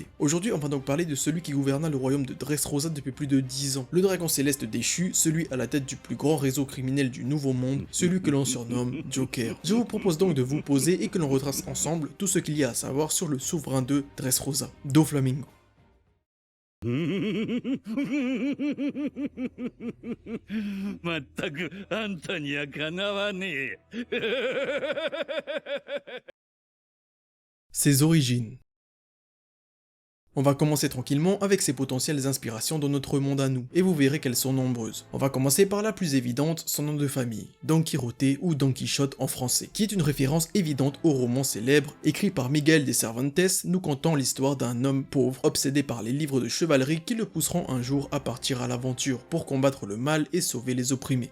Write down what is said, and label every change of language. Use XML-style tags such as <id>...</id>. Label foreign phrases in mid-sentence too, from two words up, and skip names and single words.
<fr>Aujourd'hui, on va donc parler de celui qui gouverna le royaume de Dressrosa depuis plus de 10 ans, le dragon céleste déchu, celui à la tête du plus grand réseau criminel du Nouveau Monde, celui que l'on surnomme Joker. Je vous propose donc de vous poser et que l'on retrace ensemble tout ce qu'il y a à savoir sur le souverain de Dressrosa, Doflamingo.</fr> <ja>まったくあんたにはかなわねえ。</ja> <fr>Ses origines. On va commencer tranquillement avec ses potentielles inspirations dans notre monde à nous, et vous verrez qu'elles sont nombreuses. On va commencer par la plus évidente, son nom de famille, Don Quijote ou Don Quichotte en français, qui est une référence évidente au roman célèbre, écrit par Miguel de Cervantes, nous contant l'histoire d'un homme pauvre, obsédé par les livres de chevalerie qui le pousseront un jour à partir à l'aventure, pour combattre le mal et sauver les opprimés.</fr>